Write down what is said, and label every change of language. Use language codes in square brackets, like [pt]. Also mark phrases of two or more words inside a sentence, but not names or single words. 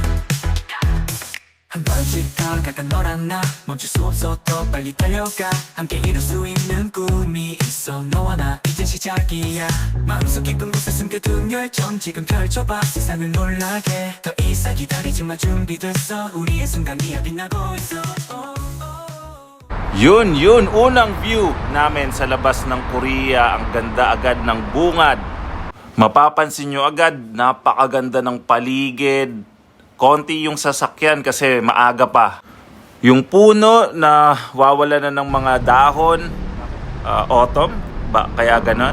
[ko] 한 번씩 더 가까이 너랑 나 멈출 수 없어 더 빨리 달려가 함께 이룰 수 있는 꿈이 있어 너와 나 이제 시작이야 마음속 깊은 곳에 숨겨둔 열정 지금 펼쳐봐 세상을 놀라게 더 이상 기다리지 마 준비됐어 우리의 순간이야 빛나고 있어 [tl] Yun, unang view namin sa labas ng Korea. Ang ganda agad ng bungad. Mapapansin nyo agad, napakaganda ng paligid. Konti yung sasakyan kasi maaga pa. Yung puno na wawala na ng mga dahon, autumn, kaya ganon.